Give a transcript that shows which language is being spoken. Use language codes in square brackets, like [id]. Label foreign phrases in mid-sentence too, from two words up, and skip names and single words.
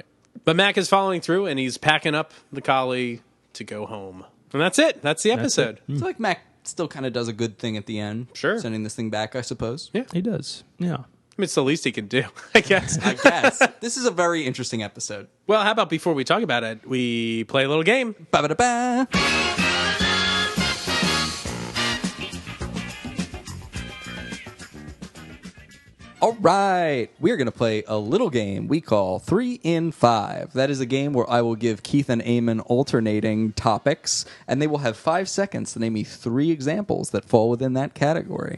[en] But Mac is following through and he's packing up the collie to go home. And that's it. That's the episode. So like Mac still kind of does a good thing at the end, Sure. sending this thing back, I suppose. Yeah. He does. Yeah. I mean, it's the least he can do, I guess. I guess this is a very interesting episode. Well, how about before we talk about it, we play a little game? Ba-ba-da-ba. All right, we're going to play a little game we call 3 in 5. That is a game where I will give Keith and Eamon alternating topics, and they will have 5 seconds to name me 3 examples that fall within that category.